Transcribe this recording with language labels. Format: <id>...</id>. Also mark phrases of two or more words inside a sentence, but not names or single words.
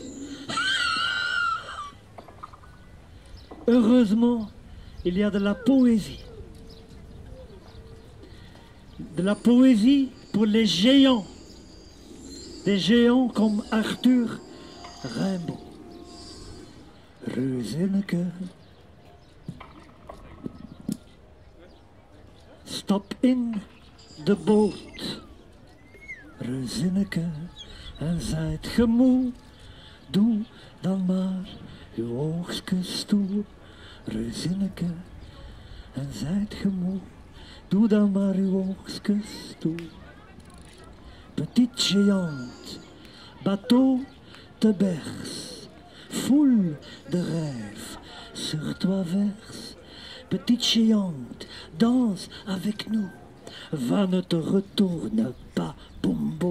<fr>Heureusement, il y a de la poésie. De la poésie pour les géants. Des géants comme Arthur Rimbaud.</fr> <nl>Reuzeneke.</nl> <en>Stop in the boat.</en> <nl>Reuzeneke, en zijt ge moe, doe dan maar uw oogstjes toe. Reuzeneke, en zijt ge moe, doe dan maar uw oogstjes toe.</nl> <fr>Petite géante, bateau te berce, foule de rêves sur toi verse. Petite géante, danse avec nous. Va, ne te retourne pas, boum boum.</fr>